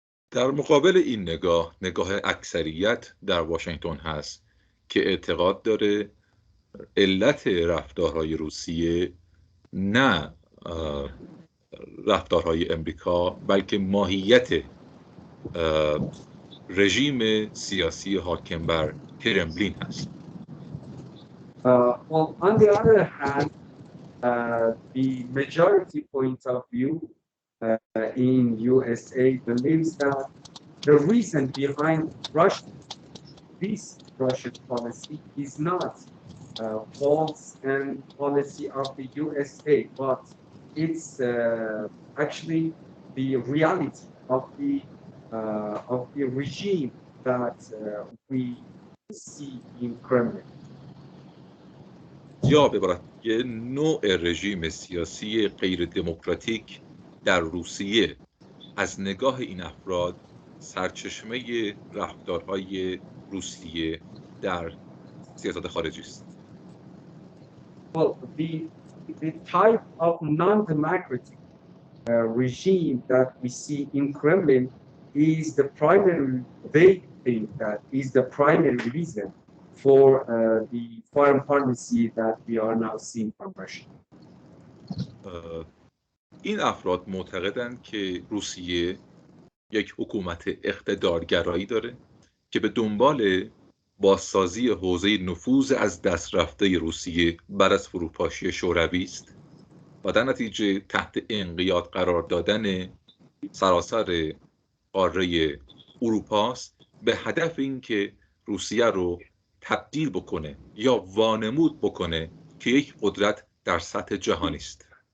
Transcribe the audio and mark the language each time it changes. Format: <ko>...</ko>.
<fa>در مقابل این نگاه اکثریت در واشنگتن هست که اعتقاد داره علت رفتارهای روسیه نه رفتارهای امریکا بلکه ماهیت رژیم سیاسی حاکم بر کرملین هست.</fa> <en>Well, on the other hand, the majority point of view in USA believes that the reason behind this Russian policy is not faults and policy of the USA, but it's actually the reality of the regime that we see in Kremlin.</en> <fa>یا به عبارت یه نوع رژیم سیاسی غیر دموکراتیک در روسیه از نگاه این افراد سرچشمه رفتارهای روسیه در سیاست خارجی است.</fa> <en>Well, the type of non-democratic regime that we see in Kremlin is the primary, they think that is the primary reason for the foreign policy that we are now seeing from Russia.</en> <fa>این افراد معتقدند که روسیه یک حکومت اقتدارگرایی داره که به دنبال بازسازی حوزه نفوذ از دست رفته روسیه بعد از فروپاشی شوروی است و در نتیجه تحت انقیاد قرار دادن سراسر قاره اروپا است به هدف اینکه روسیه رو تبدیل بکنه یا وانمود بکنه که یک قدرت در سطح جهانی است.</fa>